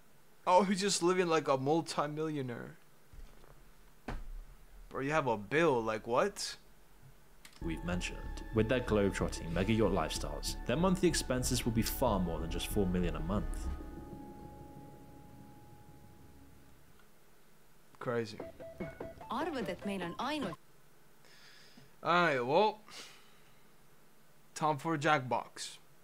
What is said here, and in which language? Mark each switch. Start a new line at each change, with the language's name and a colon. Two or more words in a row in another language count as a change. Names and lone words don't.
English: Oh, he's just living like a multi-millionaire. Bro, you have a bill, like what? We've mentioned. With their globe-trotting mega yacht lifestyles, their monthly expenses will be far more than just $4 million a month. Crazy.
Estonian: Arvad, et meil on ainult.
English: Alright, well, time for a Jackbox.